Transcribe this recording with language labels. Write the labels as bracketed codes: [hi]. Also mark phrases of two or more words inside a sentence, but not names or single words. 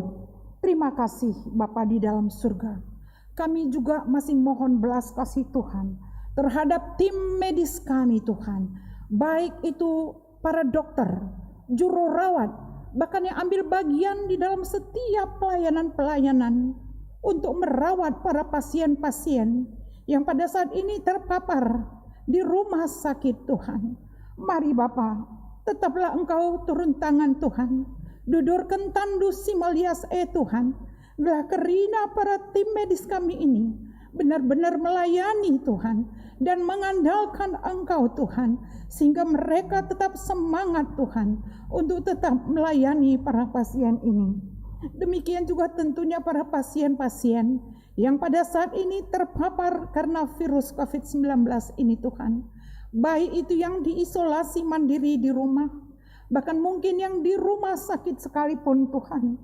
[id] Terima kasih Bapa di dalam surga. Kami juga masih mohon belas kasih Tuhan terhadap tim medis kami Tuhan, baik itu para dokter, juru rawat, bahkan yang ambil bagian di dalam setiap pelayanan-pelayanan untuk merawat para pasien-pasien yang pada saat ini terpapar di rumah sakit Tuhan. Mari Bapa, tetaplah Engkau turun tangan Tuhan, [btx] dudurkan tandu si melias [id] Tuhan, [btx] belah kerina [id] para tim medis kami ini, benar-benar melayani Tuhan dan mengandalkan Engkau Tuhan, sehingga mereka tetap semangat Tuhan untuk tetap melayani para pasien ini. Demikian juga tentunya para pasien-pasien yang pada saat ini terpapar karena virus COVID-19 ini Tuhan, baik itu yang diisolasi mandiri di rumah, bahkan mungkin yang di rumah sakit sekalipun Tuhan.